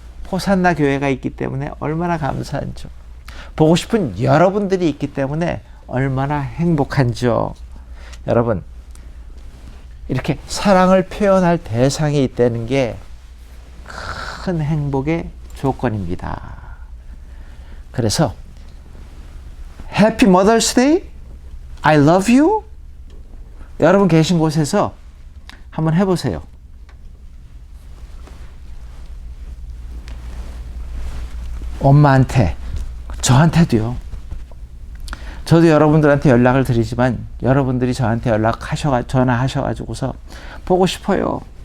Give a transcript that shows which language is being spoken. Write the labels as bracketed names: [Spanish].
[Korean] 호산나 교회가 있기 때문에 얼마나 감사한죠. 보고 싶은 여러분들이 있기 때문에 얼마나 행복한죠. 여러분, 이렇게 사랑을 표현할 대상이 있다는 게 큰 행복의 조건입니다. 그래서 [English] Happy Mother's Day, I love you. [Korean] 여러분 계신 곳에서 한번 해보세요. 엄마한테, 저한테도요. 저도 여러분들한테 연락을 드리지만 여러분들이 저한테 전화하셔가지고서 보고 싶어요.